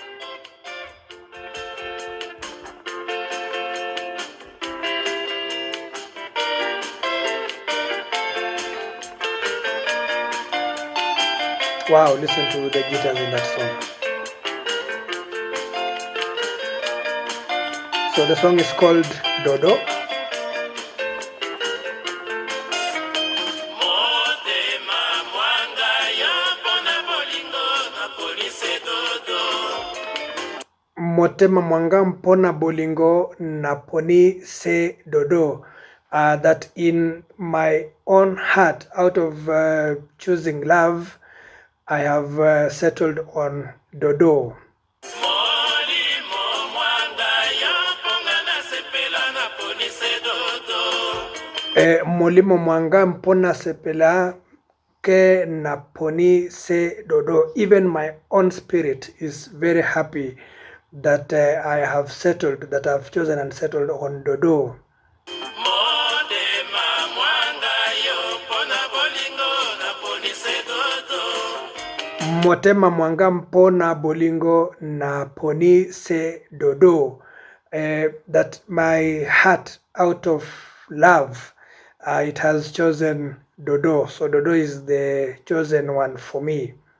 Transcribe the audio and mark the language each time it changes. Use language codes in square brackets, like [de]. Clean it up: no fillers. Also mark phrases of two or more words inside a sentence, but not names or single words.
[en] Wow, listen to the guitars in that song. So the song is called Dodo. [ln] Motema mwanga mpona bolingo na poni se dodo. [en] That in my own heart, out of choosing love, I have settled on Dodo. [ln] Molimo mwanga mpona sepela ke na poni se dodo. [en] Even my own spirit is very happy that I have settled, that I have chosen and settled on Dodo. [ln] Motema mwanga mpona bolingo na poni se dodo. [en] That my heart, out of love, it has chosen Dodo. So Dodo is the chosen one for me.